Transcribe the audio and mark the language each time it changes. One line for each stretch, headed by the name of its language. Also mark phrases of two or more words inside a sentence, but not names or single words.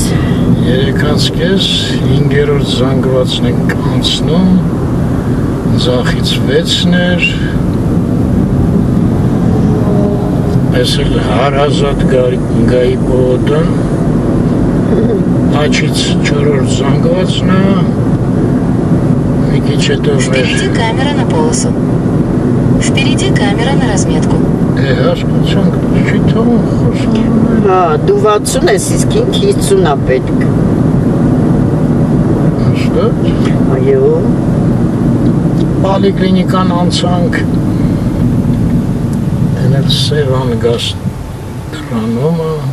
Armenian: 3:30, 5-րդ զանգվածն ենք անցնում, ձախից 6-ն էր, ես էլ հարազատ Գայի պողոտան, աչից 4-րդ զանգվածն է, մի քիչ հետո
Russian: Впереди камера на полосу. Впереди камера на разметку.
Armenian: հասկացանք, չի թողում խոսում։ Հա, դու 60 ես, իսկ ինք 50-ա պետք։ Հստակ։ Այո։ Պոլիկլինիկան անցանք, էնել Սևան գաստրոնոմը,